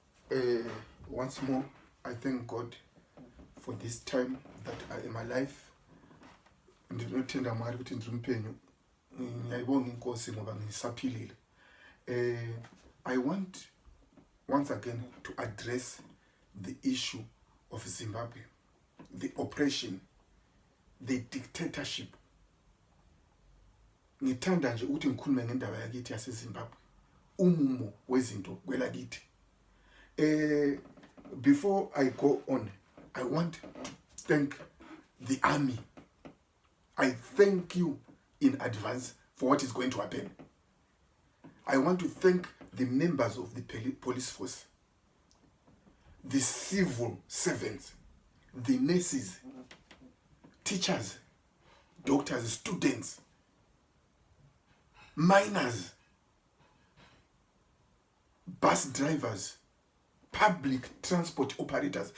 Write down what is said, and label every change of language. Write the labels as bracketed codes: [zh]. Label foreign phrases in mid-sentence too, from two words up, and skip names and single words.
[en] Once more, I thank God for this time that I am alive. [sn] Ndinotenda Mwari kuti ndiri mupenyu. [nd] Ngiyayibonga inkosi ngoba ngisaphilile. [en] I want once again to address the issue of Zimbabwe, the oppression, the dictatorship. [nd] Ngithanda nje ukuthi ngikhulume ngendaba yakithi yaseZimbabwe. Umumo wezinto kwelakithi. [en] Before I go on, I want to thank the army. I thank you in advance for what is going to happen. I want to thank the members of the police force, the civil servants, the nurses, teachers, doctors, students, miners, bus drivers, public transport operators.